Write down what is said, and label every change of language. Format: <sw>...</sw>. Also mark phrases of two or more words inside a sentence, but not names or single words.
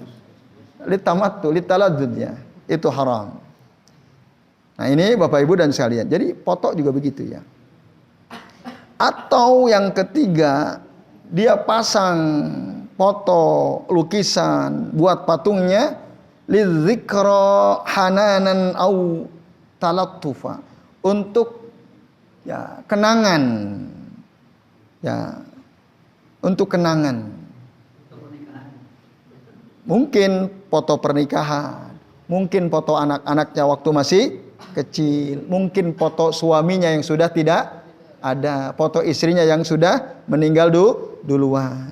<ar>للتمتع، للتلذذ</ar> <id>ya, itu haram. Nah ini Bapak Ibu dan sekalian. Jadi foto juga begitu ya. Atau yang ketiga, dia pasang foto, lukisan, buat patungnya</id> <ar>لذكرى حنانا أو تلطفا,</ar> <id>untuk ya kenangan. Ya. Untuk kenangan. Mungkin foto pernikahan, mungkin foto anak-anaknya waktu masih kecil, mungkin foto suaminya yang sudah tidak ada, foto istrinya yang sudah meninggal duluan.</id>